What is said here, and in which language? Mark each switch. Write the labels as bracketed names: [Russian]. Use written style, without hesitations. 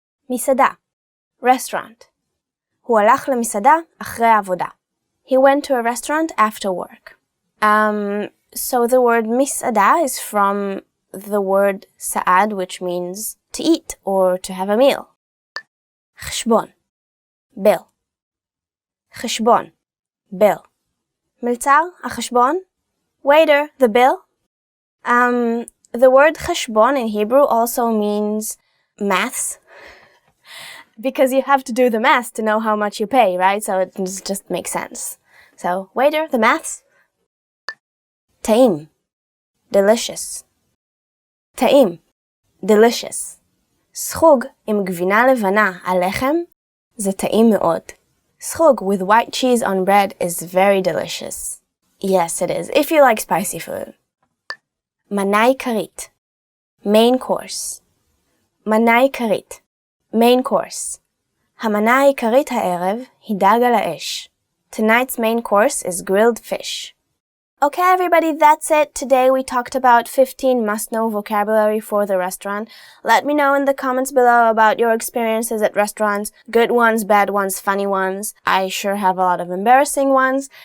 [Hebrew] מסעדה, restaurant. הוא הלך למסעדה אחרי העבודה. [English] He went to a restaurant after work. So the word מסעדה is from the word sa'ad, which means to eat or to have a meal. [Hebrew] חשבון, bill. חשבון, bill. מלצר, החשבון. [English] Waiter, the bill. The word חשבון in Hebrew also means maths. Because you have to do the math to know how much you pay, right? So it just makes sense. So, waiter, the maths. טעים, delicious. [Hebrew] טעים, delicious. סחוג עם גבינה לבנה על לחם זה טעים מאוד. [English] סחוג with white cheese on bread is very delicious. Yes, it is, if you like spicy food. מנה עיקרית, main course. [Hebrew] מנה עיקרית, main course. המנה העיקרית הערב היא דג על האש. [English] Tonight's main course is grilled fish. Okay, everybody, that's it. Today we talked about 15 must-know vocabulary for the restaurant. Let me know in the comments below about your experiences at restaurants. Good ones, bad ones, funny ones. I sure have a lot of embarrassing ones.